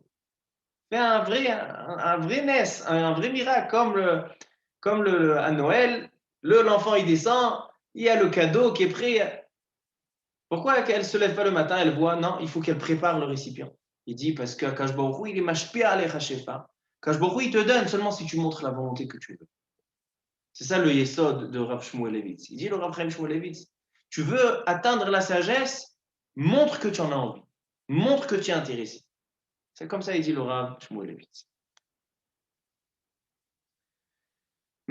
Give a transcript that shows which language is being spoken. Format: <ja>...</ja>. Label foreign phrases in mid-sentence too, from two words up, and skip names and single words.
<fr>Fais un vrai NES, un vrai miracle, comme à Noël, l'enfant il descend, il y a le cadeau qui est prêt. Pourquoi elle ne se lève pas le matin, elle voit, non, il faut qu'elle prépare le récipient. Il dit, parce que</fr> <he>Akash Baruch Hu,</he> <fr>il est</fr> <he>mashpia alecha shefa. Akash Baruch Hu,</he> <fr>il te donne seulement si tu montres la volonté que tu veux. C'est ça le yesod de Rav Shmuelevitz. Il dit, le Rav Chaim Shmuelevitz, tu veux atteindre la sagesse, montre que tu en as envie. Montre que tu es intéressé. C'est comme ça, il dit le Rav Shmuelevitz.</fr>